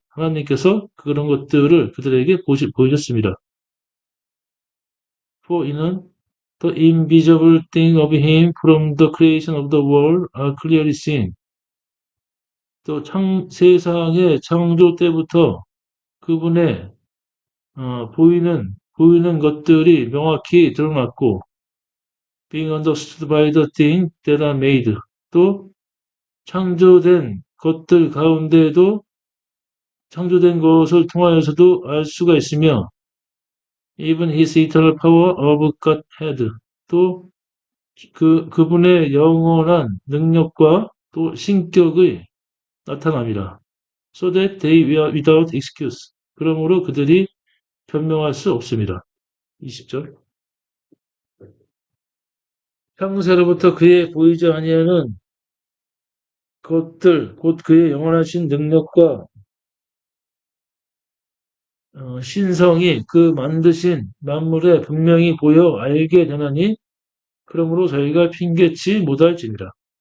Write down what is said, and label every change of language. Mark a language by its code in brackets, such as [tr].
[ko] 하나님께서 그런 것들을 그들에게 보여줬습니다. [en] for [ko] 이는 [en] the invisible thing of him from the creation of the world are clearly seen. [ko] 또 세상의 창조 때부터 그분의 보이는 것들이 명확히 드러났고 [en] being understood by the things that are made. [ko] 또 창조된 것들 가운데도 창조된 것을 통하여서도 알 수가 있으며 [en] even his eternal power of Godhead. [ko] 또 그분의 영원한 능력과 또 신격의 나타남이라. [en] So that they were without excuse. [ko] 그러므로 그들이 변명할 수 없습니다. 20절. 창세로부터 그의 보이지 아니하는 것들, 곧 그의 영원하신 능력과 신성이 그 만드신 만물에 분명히 보여 알게 되나니 그러므로 저희가 핑계치 못할지니라.